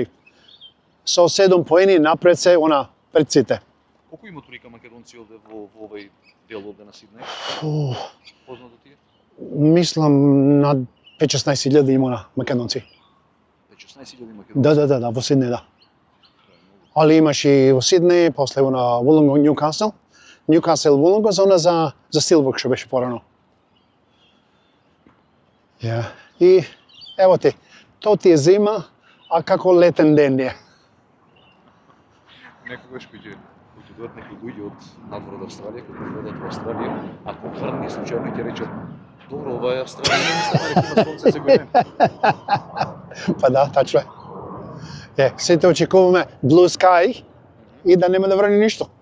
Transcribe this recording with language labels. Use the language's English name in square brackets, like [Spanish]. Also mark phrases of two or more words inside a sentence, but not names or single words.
[Macedonian] Со 7 поени напред се пред сите. Колку има турика македонци овде во овој дел овде на Сиднеј? Познато ти е? Мислам над 5-16 има на македонци. 16.000 македонци? Да, во Сиднеј, да. [Serbian] Ali imaš i u Sidneji, posle na Wollongong, Newcastle. [Macedonian] Newcastle, Wollongong, zona za Steelbook, što беше порано. Ja. [Serbian] I evo ti, to ti je zima, a kako [Macedonian] leten ден [Serbian] je. [Macedonian] Некогаш кој дојдат некои луѓе од надвор од Австралија, кои дојдат во Австралија, ако врни случајно ќе речат: "Добро, ова е Австралија, не мислам дека има сонце секој ден." Па да, тачно е. Сите очекуваме [English] blue sky [Macedonian] и да нема да врни ништо.